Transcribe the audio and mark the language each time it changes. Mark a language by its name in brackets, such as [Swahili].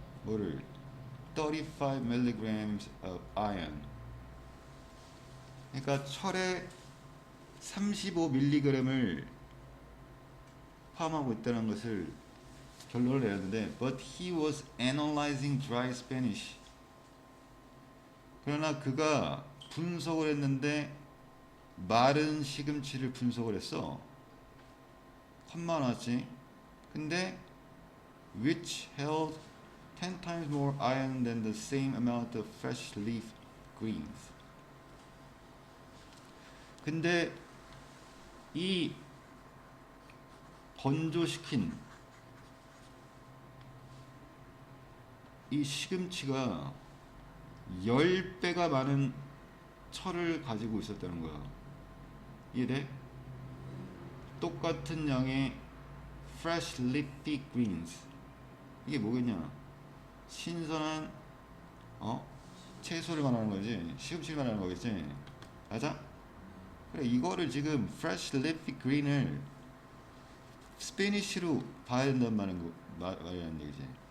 [Korean] 뭐를 [English] 35 milligrams of iron [Korean] 그러니까 철에 35mg을 포함하고 있다는 것을 결론을 내렸는데 [English] but he was analyzing dry Spanish [Korean] 그러나 그가 분석을 했는데 마른 시금치를 분석을 했어. 컴마 나왔지. 근데 [English] which held 10 times more iron than the same amount of fresh leaf greens. [Korean] 근데 이 건조시킨 이 시금치가 10배가 많은 철을 가지고 있었다는 거야. 이해돼? 똑같은 양의 [English] fresh leafy greens. [Korean] 이게 뭐겠냐? 신선한 채소를 말하는 거지. 시금치를 말하는 거겠지. 맞아? 그래, 이거를 지금 [English] fresh leafy green [Korean] 을 스페니쉬로 봐야 된다는 말이라는 얘기지.